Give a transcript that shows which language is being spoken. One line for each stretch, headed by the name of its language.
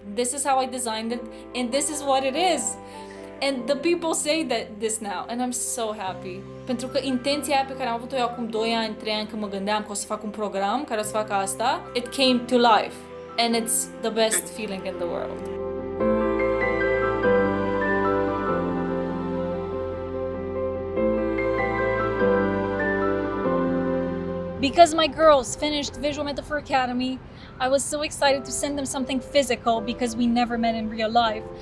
English: This is how I designed it, and this is what it is. And the people say that this now, and I'm so happy.
Romanian: Pentru că intenția aia pe care am avut-o eu acum 2 ani, 3 ani, când mă gândeam că o să fac un program care o să facă asta,
English: it came to life. And it's the best feeling in the world. Because my girls finished Visual Metaphor Academy, I was so excited to send them something physical because we never met in real life.